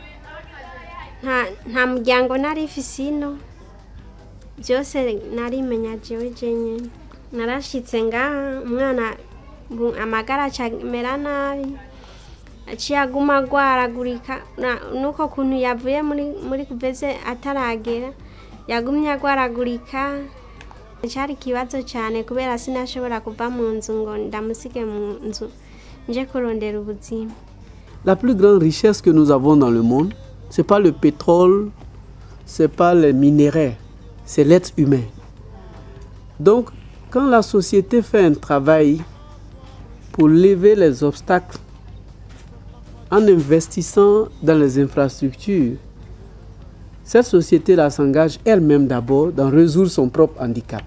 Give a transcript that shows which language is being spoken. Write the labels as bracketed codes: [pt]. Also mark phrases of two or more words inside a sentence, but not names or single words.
[rn] nta muryango narifise ino byose narimenya jewe jenyine narashitse ngaha umwana amagara acamera nabi aciye aguma agwaragurika nuko kuntu yavuye muri kuveze ataragera yagumye agwaragurika cyari kibazo cyane kubera sinashobora kuva mu nzu ngo ndamusige mu nzu nje kurondera ubuzima. [fr] La plus grande richesse que nous avons dans le monde, c'est pas le pétrole, c'est pas les minéraux, c'est l'être humain. Donc, quand la société fait un travail pour lever les obstacles en investissant dans les infrastructures, cette société-là s'engage elle-même d'abord dans résoudre son propre handicap.